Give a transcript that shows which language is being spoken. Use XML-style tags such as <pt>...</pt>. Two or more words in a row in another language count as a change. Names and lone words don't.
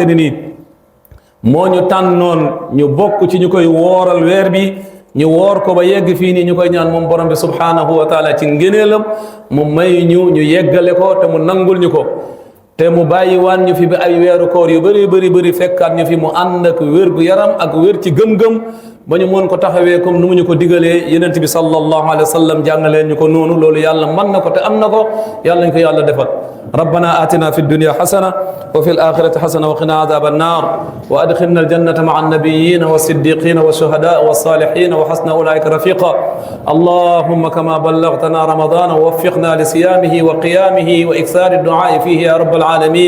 <wo>ne nii moo ñu tànnoon ñu bokk ci ñu koy wooral weer bi, ñu woor ko ba yegg fii nii ñu koy ñaan moom borom bi</wo> <ar>سبحانه وتعالى</ar> <wo>ci ngëneelam mu may ñu yeggale ko te mu nangul ñu ko, te mu bàyyi waan ñu fi bi ay weeru koor yu bëri fekkaat ñu fi mu ànd ak wér gu yaram ak wér ci gëm-gëm ba ñu mën ko taxawee comme nu mu ñu ko digalee yonent bi</wo> <ar>صلى الله عليه وسلم</ar> <wo>jàngaleen ñu ko noonu. loolu yàlla mën na ko te am na ko, yàlla ñu ko yàlla defal.</wo> <ar>ربنا آتنا في الدنيا حسنة وفي الآخرة حسنة وقنا عذاب النار وأدخلنا الجنة مع النبيين والصديقين والشهداء والصالحين وحسن أولئك رفيقا. اللهم كما بلغتنا رمضان ووفقنا لصيامه وقيامه وإكثار الدعاء فيه يا رب العالمين.</ar>